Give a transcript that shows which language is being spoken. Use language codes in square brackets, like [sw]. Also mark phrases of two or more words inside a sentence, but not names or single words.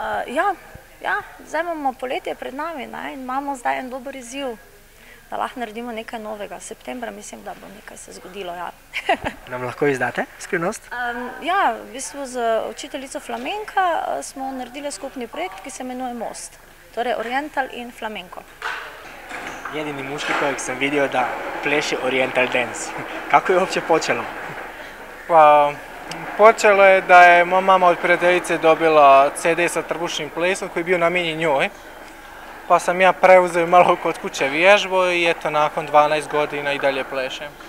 [sl] Ja, zdaj imamo poletje pred nami in imamo zdaj en dober izziv, da lahko naredimo nekaj novega. Septembra mislim, da bo nekaj se zgodilo, ja. Nam lahko izdate skrivnost? Ja, v bistvu z učiteljico flamenka smo naredili skupni projekt, ki se imenuje Most. Torej oriental in flamenko. [hr] Jedini muški kojeg sem vidio da pleše [en] oriental dance. [hr] Kako je uopće počelo? Pa, počelo je da je moja mama od prijateljice dobila CD sa trbušnim plesom koji je bio namijenjen njoj. Pa sam ja preuzeo malo kod kuće vježbu i eto nakon 12 godina i dalje plešem.